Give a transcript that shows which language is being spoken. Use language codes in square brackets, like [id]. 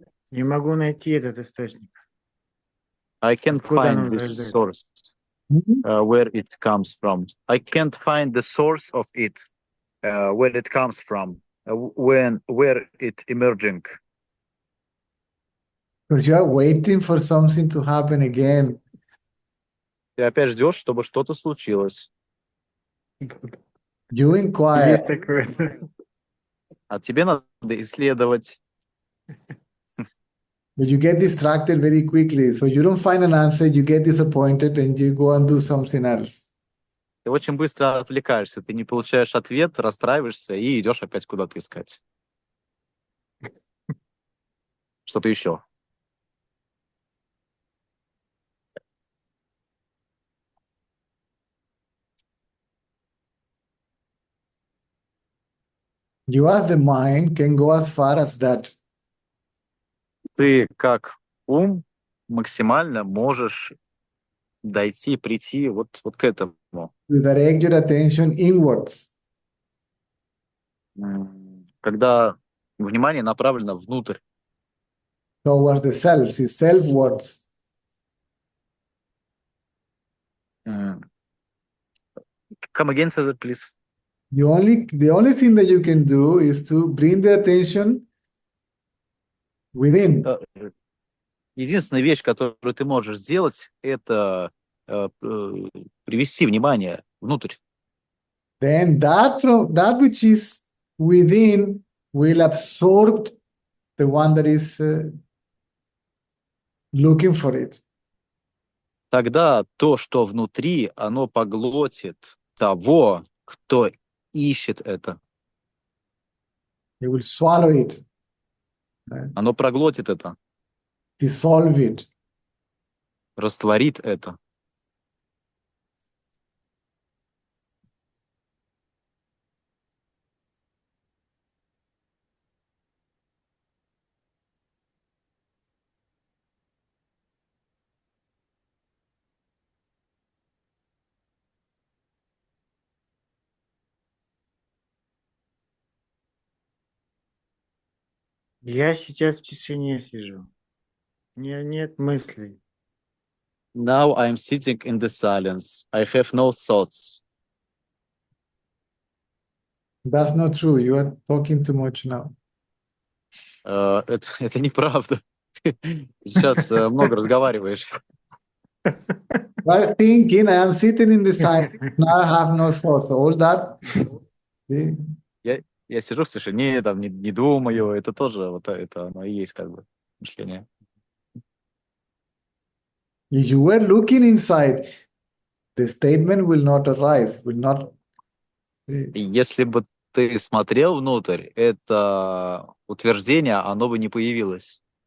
[ru] Не могу найти этот источник. [en] I can't [ru] Откуда оно [en] find this [ru] зарождается? [en] source, where it comes from. I can't find the source of it, where it comes from, where it emerging. Because you are waiting for something to happen again. [ru] Ты опять ждешь, чтобы что-то случилось. [en] You inquire, [ru] Есть такое. А тебе надо исследовать. [en] but you get distracted very quickly. So you don't find an answer, you get disappointed, and you go and do something else. [ru] Ты очень быстро отвлекаешься, ты не получаешь ответ, расстраиваешься и идешь опять куда-то искать. Что-то еще. [en] You as the mind can go as far as that. [ru] ты как ум максимально можешь прийти вот к этому. [en] You direct your attention inwards. [ru] Когда внимание направлено внутрь. [en] Towards the self, see, selfwards. Come again, Cesar, please. The only thing that you can do is to bring the attention within. [ru] Единственная вещь, которую ты можешь сделать, это привести внимание внутрь. [en] Then that which is within will absorb the one that is looking for it. [ru] Тогда то, что внутри, оно поглотит того, кто ищет это. [en] It will swallow it, [ru] Оно проглотит это, [en] dissolve it. [ru] растворит это. Я сейчас в тишине сижу. Нет мыслей. [en] Now I'm sitting in the silence. I have no thoughts. That's not true. You are talking too much now. [ru] Это неправда. Ты сейчас много разговариваешь. [en] While thinking, I am sitting in the silence. Now I have no thoughts. All that. See? [ru] Я сижу в тишине, там не думаю. Это тоже вот это оно и есть как бы мышление. [en] If you were looking inside, the statement will not arise, will not. [ru] И если бы ты смотрел внутрь, это утверждение, оно бы не появилось.